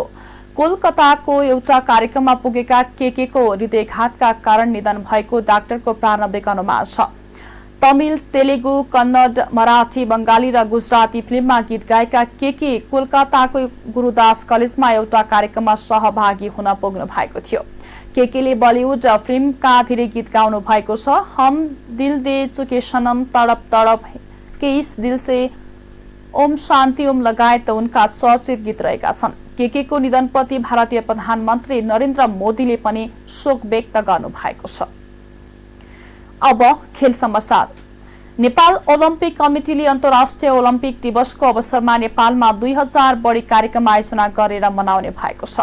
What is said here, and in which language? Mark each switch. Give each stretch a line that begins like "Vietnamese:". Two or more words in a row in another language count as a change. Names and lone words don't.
Nepali: कोलकाताको एउटा कार्यक्रममा पुगेका केके को हृदयघातका कारण निधन भएको डाक्टरको प्रारम्भिक अनुमान छ। तमिल, तेलुगु, कन्नड, मराठी, बंगाली र गुजराती फिल्ममा गीत गाएका केके कोलकाताको गुरुदास कलेजमा एउटा कार्यक्रममा सहभागी हुन पुग्नु भएको थियो। केकेले बलिउड फिल्मका धेरै गीत गाउनु भएको छ। हम दिल दे चुके सनम, तड़प तड़प के इस दिल से, ओम शान्ति ओम लगायत उनका चर्चित गीत रहेका छन्। केके को निधनप्रति भारतीय प्रधानमन्त्री नरेन्द्र मोदीले पनि शोक व्यक्त गर्नु भएको छ। अब खेल समाचार। नेपाल ओलम्पिक कमिटीले अन्तर्राष्ट्रिय ओलम्पिक दिवसको अवसरमा नेपालमा 2000 बढी कार्यक्रम आयोजना गरेर मनाउने भएको छ।